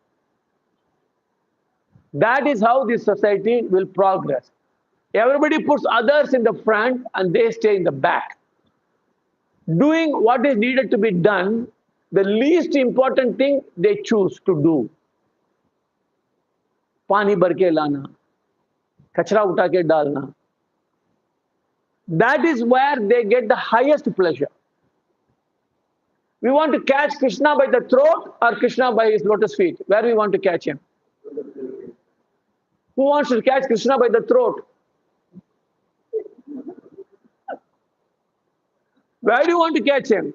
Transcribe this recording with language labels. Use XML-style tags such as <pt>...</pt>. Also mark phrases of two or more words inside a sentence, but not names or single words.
<en>That is how this society will progress. Everybody puts others in the front and they stay in the back. Doing what is needed to be done, the least important thing they choose to do.</en> <hi>पानी भर के लाना, कचरा उठा के डालना.</hi> <en>That is where they get the highest pleasure. We want to catch Krishna by the throat or Krishna by his lotus feet. Where we want to catch him? Who wants to catch Krishna by the throat? Where do you want to catch him?</en>